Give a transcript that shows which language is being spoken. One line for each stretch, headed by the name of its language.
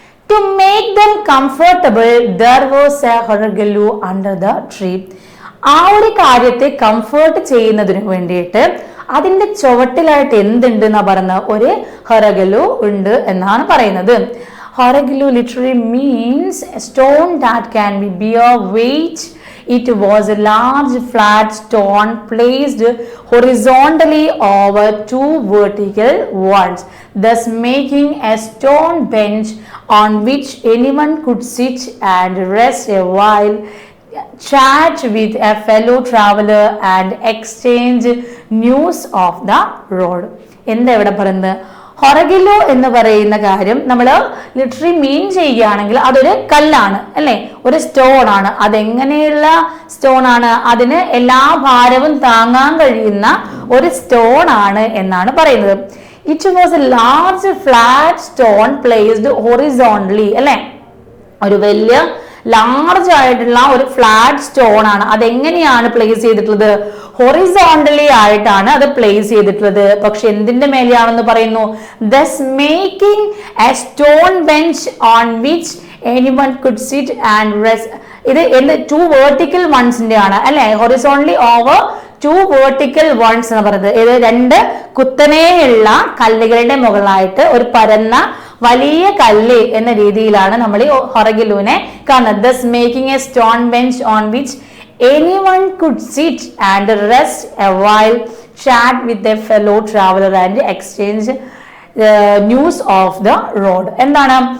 English: To make them comfortable, there was a haragaloo under the tree.
Malayalam: ആ ഒരു കാര്യത്തെ comfort ചെയ്യുന്നതിന് വേണ്ടിയിട്ട് അതിന്റെ ചുവട്ടിലായിട്ട് എന്തുണ്ട് എന്നാ പറയുന്നത്? ഒരു ഹറഗലു ഉണ്ട് എന്നാണ് പറയുന്നത്.
English: ഹറഗലു literally means a stone that can be bear weight. It was a large flat stone placed horizontally over two vertical ones, thus making a stone bench on which anyone could sit and rest a while, chat with a fellow traveler and exchange news of the road.
Malayalam: എന്താ ഇവിടെ പറയുന്നത്? ഹൊറഗിലോ എന്ന് പറയുന്ന കാര്യം നമ്മൾ literally മീൻ ചെയ്യുകയാണെങ്കിൽ അതൊരു കല്ലാണ് അല്ലെ, ഒരു സ്റ്റോൺ ആണ്. അതെങ്ങനെയുള്ള സ്റ്റോൺ ആണ്? അതിന് എല്ലാ ഭാരവും താങ്ങാൻ കഴിയുന്ന ഒരു സ്റ്റോൺ ആണ് എന്നാണ് പറയുന്നത്.
English: it was a large flat stone placed horizontally
Malayalam: അല്ലെ, ഒരു വലിയ ലാർജ് ആയിട്ടുള്ള ഒരു ഫ്ലാറ്റ് സ്റ്റോൺ ആണ്. അതെങ്ങനെയാണ് പ്ലേസ് ചെയ്തിട്ടുള്ളത്? ഹൊറിസോണ്ടലി ആയിട്ടാണ് അത് പ്ലേസ് ചെയ്തിട്ടുള്ളത്. പക്ഷെ എന്തിന്റെ മേലെയാണെന്ന് പറയുന്നു?
English: thus making a stone bench on which anyone could sit and rest.
Malayalam: ഇത് ടു വേർട്ടിക്കൽ വൺസിന്റെ ആണ് അല്ലെ,
English: horizontally over two vertical ones
Malayalam: എന്ന് പറയുന്നത്. ഇത് രണ്ട് കുത്തനെയുള്ള കല്ലുകളുടെ മുകളിലായിട്ട് ഒരു പരന്ന വലിയ കല്ല് എന്ന രീതിയിലാണ് നമ്മൾ ഈ ഹൊറഗിലുവിനെ കാണുന്നത്.
English: thus making a stone bench on which anyone could sit and rest a while, chat with a fellow traveler and exchange news of the road.
Malayalam: എന്താണ്?